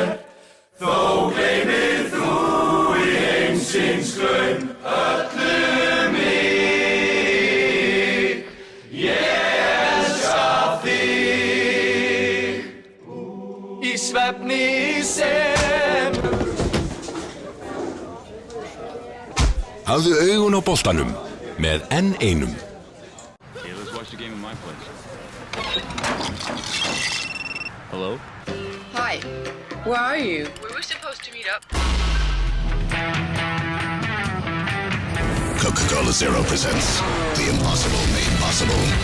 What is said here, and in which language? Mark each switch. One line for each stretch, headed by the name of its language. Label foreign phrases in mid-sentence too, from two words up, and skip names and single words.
Icelandic: Þó gleymir þú í heimsins glaum öllu mig. Ég elska þig í svefni sem. Hafðu augun á boltanum með N1.
English: Hey, let's watch the game in my place. Hello? Hi, where are you? We were supposed to meet up. Coca-Cola Zero presents The Impossible Made Possible.